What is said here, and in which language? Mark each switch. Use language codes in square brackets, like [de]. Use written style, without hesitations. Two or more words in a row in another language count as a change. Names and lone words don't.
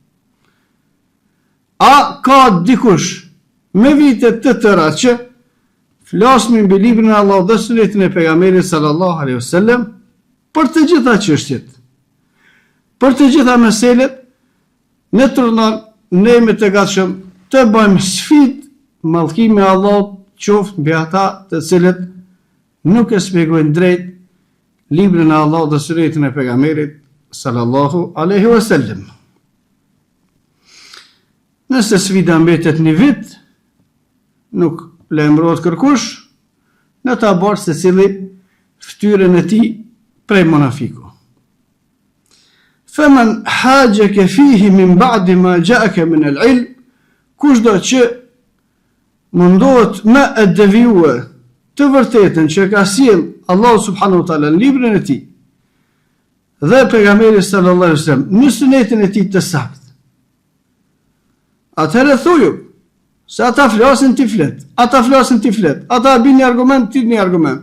[sq] A ka dikush me vite të tëra që flasmi mbi librin e Allahut dhe sunetin e pejgamberit [ar] صلى الله عليه وسلم [sq] për të gjitha çështjet, për të gjitha meselet, ne turnon ne jemi të gatshëm të bëjmë sfidë mallkimi i Allahut qoftë mbi ata të cilët nuk e shpjegojnë drejt librin e Allahut dhe sunetin e pejgamberit [ar] صلى الله عليه وسلم. [sq] Nëse sfida mbetet një vit, nuk lajmërohet kërkush, në ta bërë secili ftyrën e tij prej munafiku. [ar] فمن حاجك فيه من بعد ما جاءك من العلم, [sq] kushdo që mundohet me e devijuar të vërtetën që ka sjell Allahu [ar] سبحانه وتعالى [sq] në librin e tij dhe pejgamberi [ar] صلى الله عليه وسلم [sq] në sunetin e tij të saktë, atëherë thuju se ata flasin ti flet, ata flasin ti flet, ata bin një argument, ti një argument.